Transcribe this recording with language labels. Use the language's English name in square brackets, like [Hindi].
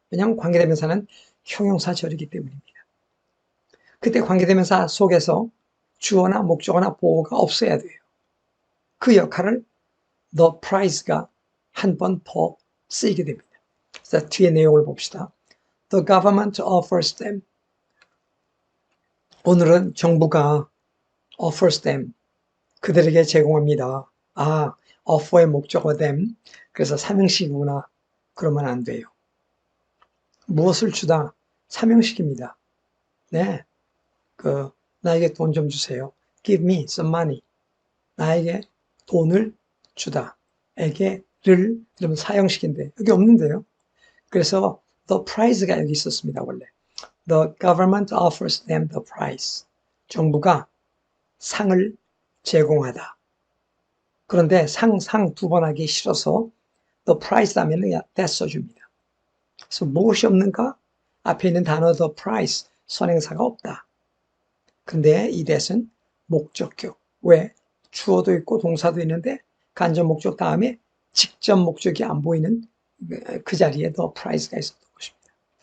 [Korean] 왜냐하면 관계대명사는 형용사절이기 때문입니다. 그때 관계대명사 속에서 주어나 목적어나 보어가 없어야 돼요. 그 역할을 the price가 한 번 더 쓰이게 됩니다. 그래서 뒤에 내용을 봅시다. [English] The government offers them. [Korean] 오늘은 정부가 [English] offers them. [Korean] 그들에게 제공합니다. 아, offer의 목적어 them. 그래서 삼형식이구나. 그러면 안 돼요. 무엇을 주다? 삼형식입니다. 네. 나에게 돈 좀 주세요. [English] Give me some money. [Korean] 나에게 돈을 주다. 에게를, 그러면 사형식인데, 여기 없는데요. 그래서 the price가 여기 있었습니다, 원래. [English] The government offers them the prize. [Korean] 정부가 상을 제공하다. 그런데 상 두 번 하기 싫어서 the prize 하면 that 써줍니다. 그래서 무엇이 없는가? 앞에 있는 단어 the price, 선행사가 없다. 근데 이 that은 목적격. 왜? 주어도 있고 동사도 있는데 간접 목적 다음에 직접 목적이 안 보이는 그 자리에 the price가 있었던 것입니다.